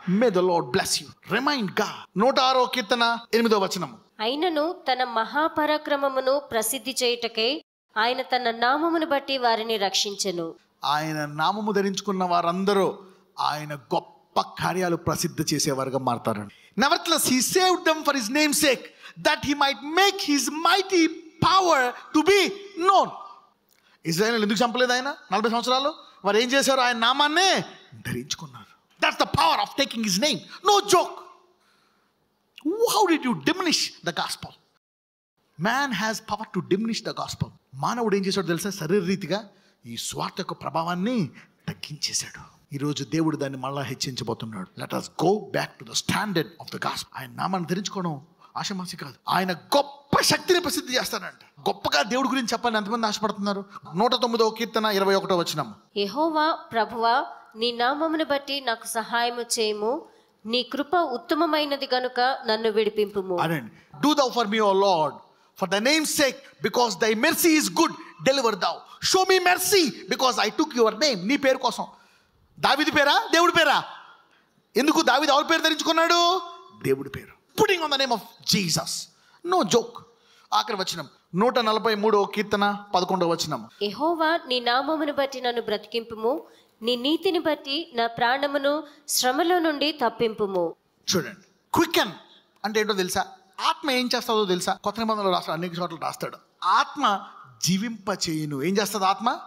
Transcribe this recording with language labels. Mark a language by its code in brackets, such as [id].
[en] May the Lord bless you. Remind God. [te] 106వ కీర్తన 8వ వచనం. అయినను తన మహాపరాక్రమమును ప్రసిద్ధి చేయుటకై ఆయన తన నామమును బట్టి వారిని రక్షించెను. ఆయన నామము ధరించుకున్న వారందరూ ఆయన గొప్ప కార్యాలు ప్రసిద్ధి చేసేవారుగా మారతారండి. [en] Nevertheless, he saved them for his name's sake, that he might make his mighty power to be known. [te] Israel ఎందుకు చంపలేదు ఆయన 40 సంవత్సరాలు? వారు ఏం చేశారు? ఆయన నామాన్నే ధరించుకున్నారు. [en] That's the power of taking his name. No joke. How did you diminish the gospel? Man has power to diminish the gospel. [te] మానవుడు ఏం చేశాడు తెలుసా? శరీరరీతిగా ఈ స్వార్థ యొక్క ప్రభావాన్ని తగ్గించేశాడు. ఈరోజు దేవుడు దాన్ని మళ్ళా హెచ్చించబోతున్నాడు. [en] Let us go back to the standard of the gospel. [te] ఆయన నామాన్ని ధరించుకోవడం ఆషమాసి కాదు. ఆయన గొప్ప శక్తిని ప్రసిద్ధి చేస్తాడంట. గొప్పగా దేవుడి గురించి చెప్పాలని ఎంతమంది ఆశపడుతున్నారు? 109వ కీర్తన 21వ వచనం. యెహోవా ప్రభువా, నీ నామమును బట్టి నాకు సహాయము చేయము. నీ కృప ఉత్తమమైనది గనుక నన్ను విడిపింపుము. అనండి. [en] Do thou for me, O Lord, for thy name's sake, because thy mercy is good, deliver thou. Show me mercy because I took your name. [te] నీ పేరు కోసం. దావీదు పేరా, దేవుడి పేరా? ఎందుకు దావీదు ఎవరి పేరు ధరించుకున్నాడు? దేవుడి పేరు. [en] Putting on the name of Jesus. No joke. [te] ఆఖరి వచనం 143వ కీర్తన 11వ వచనం. యెహోవా, నీ నామమును బట్టి నన్ను బ్రతికింపుము. నీ నీతిని బట్టి నా ప్రాణమును శ్రమలో నుండి తప్పింపుము. చూడండి, క్వికెన్ అంటే ఏంటో తెలుసా? ఆత్మ ఏం చేస్తుందో తెలుసా? కొత్త నిబంధనలో రాస్తాడు, అనేక చోట్ల రాస్తాడు. ఆత్మ జీవింప చేయును. ఏం చేస్తుంది ఆత్మ?